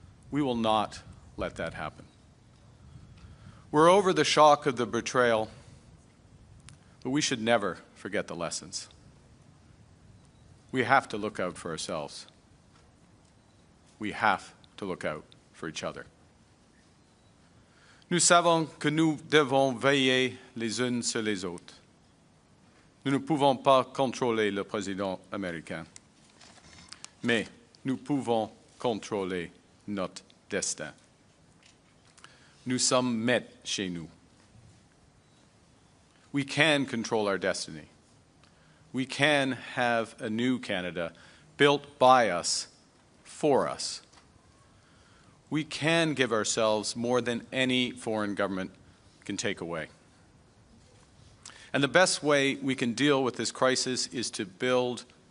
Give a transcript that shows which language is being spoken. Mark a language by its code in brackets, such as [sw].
[en] We will not let that happen. We're over the shock of the betrayal, but we should never forget the lessons. We have to look out for ourselves. We have to look out for each other. [fr] Nous savons que nous devons veiller les unes sur les autres. Nous ne pouvons pas contrôler le président américain, mais nous pouvons contrôler notre destin. Nous sommes maîtres chez nous. [en] We can control our destiny. We can have a new Canada built by us, for us. We can give ourselves more than any foreign government can take away. And the best way we can deal with this crisis is to build